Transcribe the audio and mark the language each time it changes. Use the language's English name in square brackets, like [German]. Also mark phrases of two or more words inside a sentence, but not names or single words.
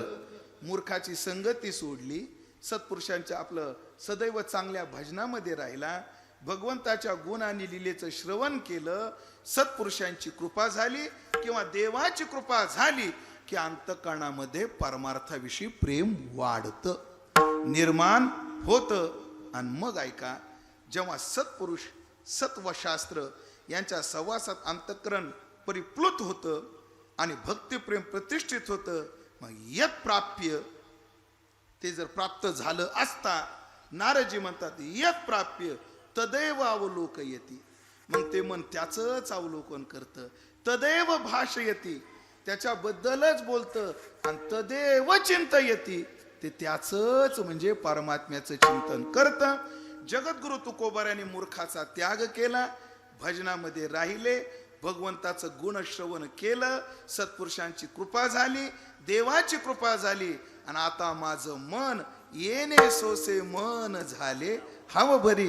[Marathi] मूर्खाची संगती सोडली, सत्पुरुषांच्या आपलं सदैव चांगल्या भजनामध्ये राहिला, भगवंताच्या गुण आणि लीलेचं श्रवण केलं, सत्पुरुषांची कृपा झाली किंवा देवाची कृपा झाली की अंतःकरणामध्ये परमार्थाविषयी प्रेम वाढतं, निर्माण होतं. आणि मग ऐका, जेव्हा सत्पुरुष सत्वशास्त्र यांच्या सहवासात अंतःकरण परिप्लुत होतं आणि भक्तिप्रेम प्रतिष्ठित होतं. [Sanskrit] मग यत प्राप्य, [Marathi] ते जर प्राप्त झालं असता, नारदजी म्हणतात [Sanskrit] यत प्राप्य तदैव अवलोकयति. [Marathi] मग ते मन त्याचंच अवलोकन करतं. [Sanskrit] तदैव भाषयति, [Marathi] त्याच्याबद्दलच बोलतं. [Sanskrit] आणि तदेव चिंतयति, [Marathi] ते त्याचंच म्हणजे परमात्म्याचं चिंतन करतं. जगद्गुरु तुकोबाराने मूर्खाचा त्याग केला, भजनामध्ये राहिले, भगवंताचं गुणश्रवण केलं, सत्पुरुषांची कृपा झाली, देवाची कृपा झाली. आणि आता माझं मन येणे सोसे मन झाले हव भरी.